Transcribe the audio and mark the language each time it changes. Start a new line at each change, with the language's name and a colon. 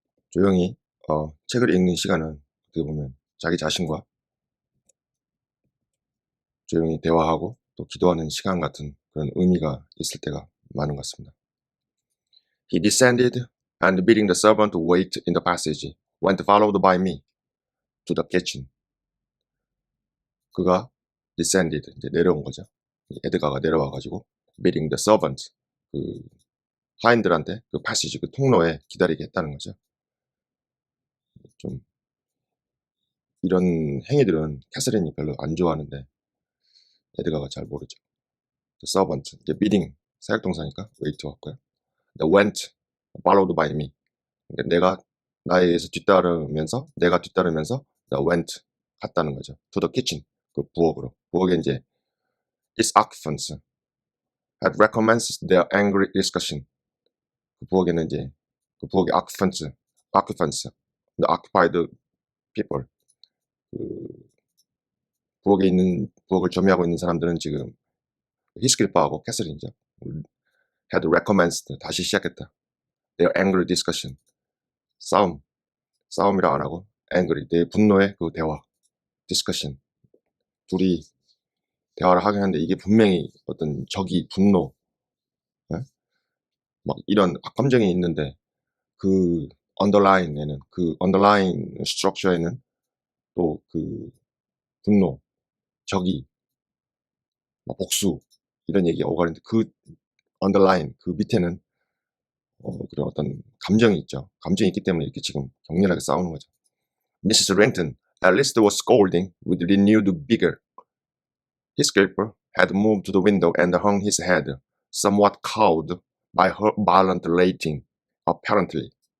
Korean: 조용히 책을 읽는 시간은 어떻게 보면 자기 자신과 조용히 대화하고 또 기도하는 시간 같은 그런 의미가 있을 때가 많은 것 같습니다.
English: He descended and bidding the servant to wait in the passage, went followed by me to the kitchen.
Korean: 그가 descended, 이제 내려온 거죠. 에드가가 내려와가지고
English: bidding the servant,
Korean: 그 하인들한테 그 passage, 그 통로에 기다리게 했다는 거죠. 좀 이런 행위들은 캐서린이 별로 안 좋아하는데 에드가가 잘 모르죠.
English: The servant,
Korean: 이제
English: bidding,
Korean: 사역동사니까
English: wait
Korean: 왔고요.
English: The went, followed by me.
Korean: 그러니까 내가 나에 의해서 내가 뒤따르면서
English: the went,
Korean: 갔다는 거죠.
English: To the kitchen,
Korean: 그 부엌으로. 부엌에 이제
English: its occupants had recommenced their angry discussion.
Korean: 그 부엌에는 이제 그 부엌의 occupants,
English: the occupied people.
Korean: 그 부엌을 점유하고 있는 사람들은 지금 히스킬파하고 캐서린이죠.
English: had recommenced,
Korean: 다시 시작했다.
English: Their angry discussion.
Korean: 싸움이라 안 하고 angry, 내 분노의 그 대화.
English: discussion.
Korean: 둘이 대화를 하긴 하는데 이게 분명히 어떤 적이 분노, 네? 막 이런 악감정이 있는데 그 underline에는, 그 underline structure에는 또 그 분노, 적이, 막 복수 이런 얘기가 오가는데 그 underline, 그 밑에는 그런 어떤 감정이 있죠. 감정이 있기 때문에 이렇게 지금 격렬하게 싸우는 거죠.
English: Mrs. Renton at least was scolding with renewed vigor. Heathcliff had moved to the window and hung his head, somewhat cowed by her violent rating, apparently.